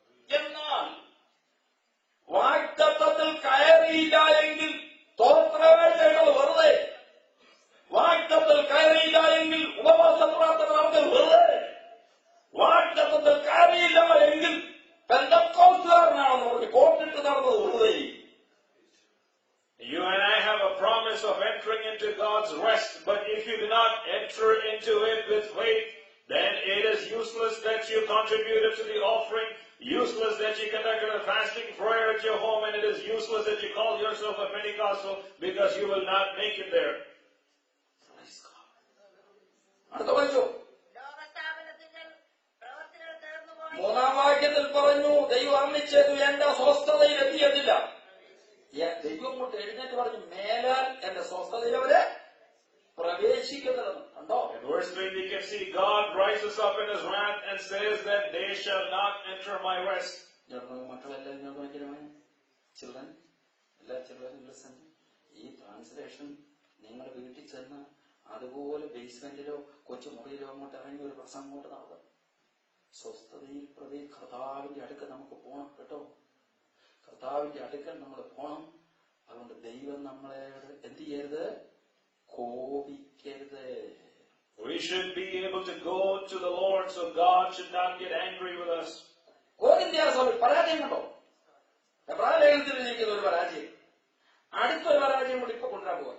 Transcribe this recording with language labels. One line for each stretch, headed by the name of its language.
Malayalam: എന്നാൽ വാഗ്ദത്തത്തിൽ കയറിയില്ല എങ്കിൽ തോത്രവേണ്ടത് വെറുതെ. വാഗ്ദത്തത്തിൽ കയറിയില്ല എങ്കിൽ ഉപവാസ പ്രാർത്ഥന നടന്നത് വെറുതെ. വാഗ്ദത്തത്തിൽ കയറിയില്ല എങ്കിൽ പെന്തക്കോസ്തുകാരനാണെന്ന് പറഞ്ഞ് കോട്ടിട്ട് നടന്നത് വെറുതെ.
English: You and I have a promise of entering into God's rest, but if you do not enter into it with faith, then it is useless that you contributed to the offering, useless that you conducted a fasting prayer at your home, and it is useless that you call yourself a Pentecostal because you will not make it there.
Malayalam: അടുത്ത വായിച്ചു. ലോകസ്ഥാപനത്തിൽ പ്രവർത്തികൾ തീർന്നുപോയി. മൂന്നാം വാക്യത്തിൽ പറഞ്ഞു, ദൈവം അർണിച്ചത് എന്റെ സ്വസ്ഥതയിൽ എത്തിയതില്ല. ദൈവം കൊണ്ട് എഴുന്നേറ്റ് പറഞ്ഞു, മേലാൽ എന്റെ സ്വസ്ഥതയിൽ അവര് പ്രവേശിക്കുന്നതെന്ന്. കണ്ടോ?
English: In verse 3 we can see God rises up in his wrath and says that they shall not enter my rest.
Malayalam: മക്കളെല്ലാം ഇങ്ങോട്ട് നോക്കിയാൽ ചിൽഡ്രൻ, എല്ലാ
English: Children listen.
Malayalam: ഈ ട്രാൻസ്ലേഷൻ നിങ്ങൾ വീട്ടിൽ ചെന്ന് അതുപോലെ ബേസ്മെന്റിലോ കൊച്ചുമുറിയിലോ അങ്ങോട്ട് ഇറങ്ങി ഒരു പ്രസംഗം അങ്ങോട്ട് നടത്തും. സ്വസ്ഥതയിൽ കർത്താവിന്റെ അടുക്കൽ നമുക്ക് പോകണം കേട്ടോ. കർത്താവിന്റെ അടുക്കൽ നമ്മൾ പോകണം. അതുകൊണ്ട് ദൈവം നമ്മളെ എന്ത് ചെയ്യരുത്? കോപിക്കരുത്.
English: We should be able to go to the Lord, so God should not get angry with us.
Malayalam: കോരിന്ത്യർ സഭയിൽ പരാജയം കണ്ടോ? എബ്രായ ലേഖനത്തിലിരിക്കുന്ന ഒരു പരാജയം, അടുത്തൊരു പരാജയം കൂടി ഇപ്പൊ കൊണ്ടുവരാൻ പോവാ.